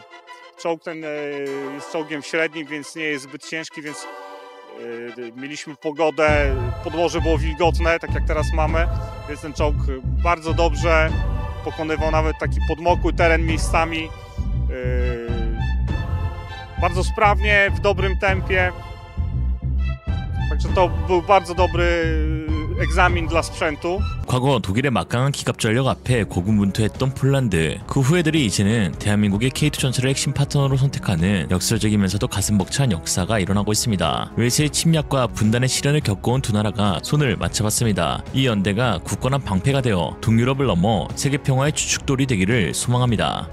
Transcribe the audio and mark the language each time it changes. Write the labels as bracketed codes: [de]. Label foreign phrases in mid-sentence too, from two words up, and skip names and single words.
[pl] Czołg ten jest czołgiem średnim, więc nie jest zbyt ciężki, więc mieliśmy pogodę, podłoże było wilgotne, tak jak teraz mamy, więc ten czołg bardzo dobrze pokonywał nawet taki podmokły teren miejscami, bardzo sprawnie, w dobrym tempie, także to był bardzo dobry egzamin dla sprzętu. [ko] 과거 독일의 막강한 기갑 전력 앞에 고군분투했던 폴란드. 그 후예들이 이제는 대한민국의 K2 전차를 핵심 파트너로 선택하는 역설적이면서도 가슴 벅찬 역사가 일어나고 있습니다. 외세의 침략과 분단의 시련을 겪어온 두 나라가 손을 맞잡았습니다. 이 연대가 굳건한 방패가 되어 동유럽을 넘어 세계 평화의 주축돌이 되기를 소망합니다.